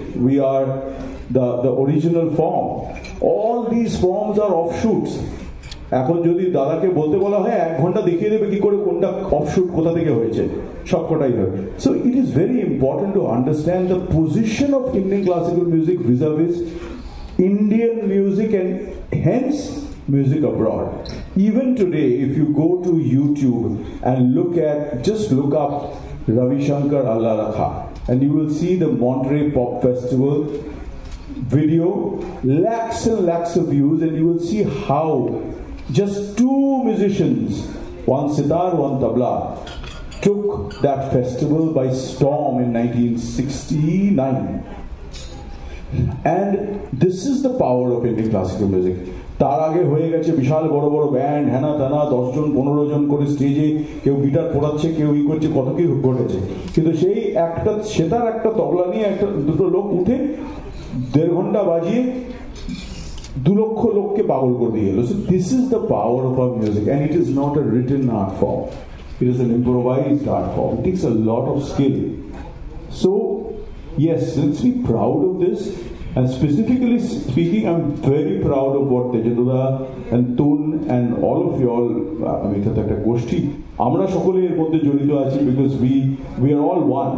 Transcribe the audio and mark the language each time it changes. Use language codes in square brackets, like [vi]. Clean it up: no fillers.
[en] We are the original form. All these forms are offshoots. [bn] এখন যদি দাদাকে বলতে বলা হয় 1 ঘন্টা দেখিয়ে দেবে কি করে কোনটা অফশুট কোথা থেকে হয়েছে, সবকটাই হবে। [en] So it is very important to understand the position of Indian classical music vis-a-vis Indian music and hence music abroad. Even today, if you go to YouTube and just look up Ravi Shankar Allah Rakha, and you will see the Monterey Pop Festival video, lakhs and lakhs of views, and you will see how just 2 musicians, one sitar, one tabla, took that festival by storm in 1969. And this is the power of Indian classical music. [bn] তার আগে হয়ে গেছে বিশাল বড় বড় band, হ্যানা তানা, 10 জন 15 জন করে স্টেজে কেউ গিটার পড়াচ্ছে, কেউ করছে, কত কি ঘটেছে। কিন্তু সেই একটা সেতার, একটা তবলা নিয়ে দুটো লোক উঠে 1.5 ঘন্টা বাজিয়ে 2 লক্ষ লোককে পাগল করে দিয়ে এলো। [en] So this is the power of our music, and it is not a written art form. It is an improvised art form. It takes a lot of skill. So yes, let's be proud of this. And specifically speaking, I'm very proud of what Tejenduda and Tun and all of you all, [bn] আমি এটা একটা গোষ্ঠী, আমরা সকলে এর মধ্যে জড়িত আছি, [en] because we are all one.